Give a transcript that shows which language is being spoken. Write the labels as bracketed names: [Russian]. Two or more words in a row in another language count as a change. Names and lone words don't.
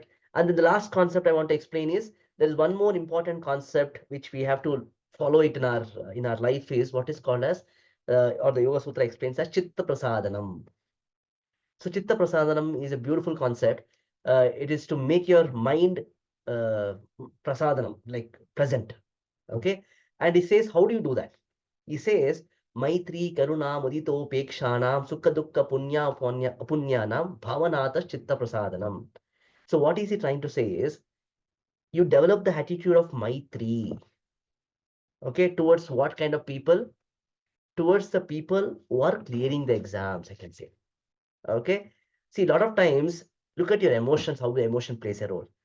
[English] And then the last concept I want to explain is there is one more important concept which we have to follow it in our life is what is called as or the Yoga Sutra explains as [Sanskrit] Chitta Prasadanam. [English] So [Sanskrit] Chitta Prasadanam [English] is a beautiful concept. It is to make your mind prasadanam, like present. Okay. And he says, how do you do that? He says, [Sanskrit] Maitri, Karuna, Mudito, Pekshanam, Sukha Dukka, Punyanam, Bhavanatas, Chitta Prasadanam. [English] So what is he trying to say is, you develop the attitude of Maitri, okay, towards what kind of people? Towards the people who are clearing the exams, I can say. Okay. See, a lot of times, look at your emotions, how the emotion plays a role.